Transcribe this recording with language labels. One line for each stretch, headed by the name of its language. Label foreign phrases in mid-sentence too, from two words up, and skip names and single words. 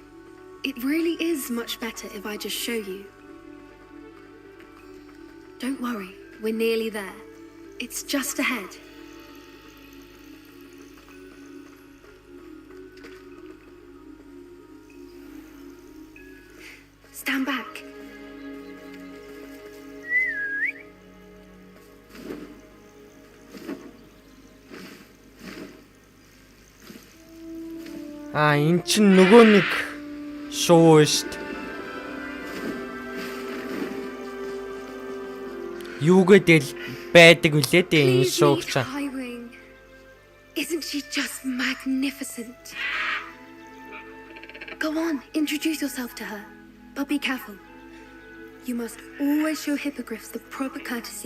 English: It really is much better if I just show you. Don't worry, we're nearly there. It's just ahead. Stand back.
Mongolian: Эн чин нөгөө нэг шоу шүү дээ. Юугээд байдаг үлээ дээ энэ шоуч.
English: Isn't she just magnificent? Go on, introduce yourself to her. But be careful. You must always show hippogriffs the proper courtesy.